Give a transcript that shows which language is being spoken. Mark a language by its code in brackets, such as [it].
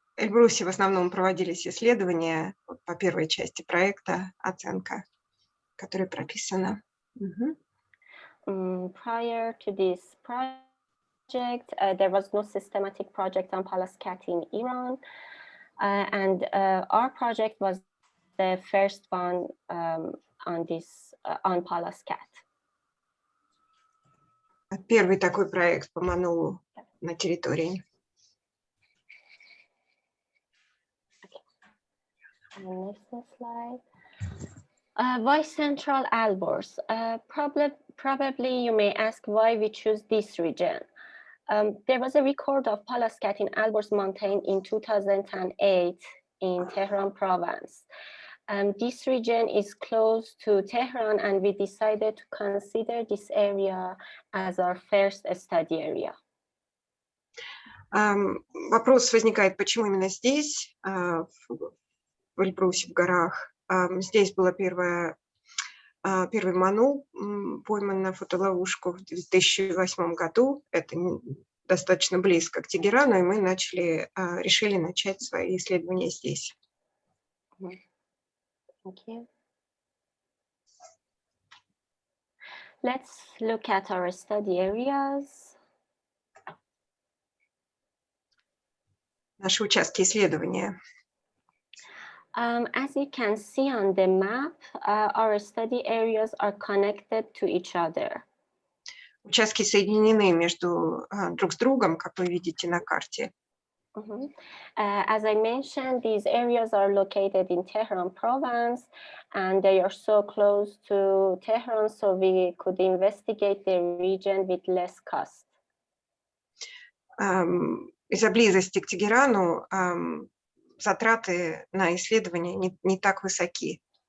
[ru] Эльбрусе в основном проводились исследования по первой части проекта, оценка, которая прописана. [en] Prior to this project, there was no systematic project on Pallas cat in Iran, and our project was the first one on Pallas cat. [ru] Первый такой проект по манулу на территории. [en] Next slide. Why Central Alborz? Probably you may ask why we choose this region. There was a record of Pallas cat in Alborz Mountain in 2008 in Tehran province. This region is close to Tehran, and we decided to consider this area as our first study area. [ru] Вопрос возникает, почему именно здесь, в Эльбрусе, в горах. Здесь была первый манул, пойман на фотоловушку в 2008 году. Это достаточно близко к Тегерану, и мы решили начать свои исследования здесь. [en] Okay. Let's look at our study areas. [ru] Наши участки исследования. [en] As you can see on the map, our study areas are connected to each other. [ru] Участки соединены друг с другом, как вы видите на карте. [en] As I mentioned, these areas are located in Tehran province, and they are so close to Tehran, so we could investigate the region with less cost. [ru] Из-за близости к Тегерану затраты на исследования не так высоки.